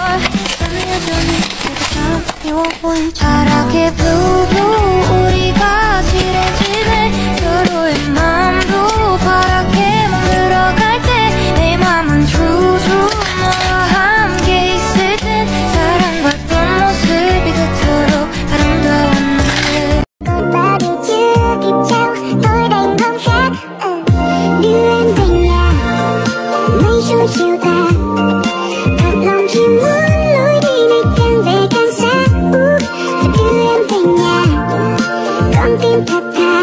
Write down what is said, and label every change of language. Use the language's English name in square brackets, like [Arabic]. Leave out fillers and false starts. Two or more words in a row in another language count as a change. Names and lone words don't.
[Korean] 난 여전히 내가 미워 보인 파랗게 blue 우리가 칠해지네. 서로의 마음도 파랗게 멍들어갈 때 내 맘은 true 너와 함께 있을 땐 사랑받던 모습이 그토록 아름다웠는데. [Vietnamese] Còn ba điều chưa kịp trao, tôi đành không khác. Đưa em về nhà, mây trôi chiều tà. Thật lòng chỉ muốn lối đi này càng về càng xa. Phải đưa em về nhà, con tim thật thà.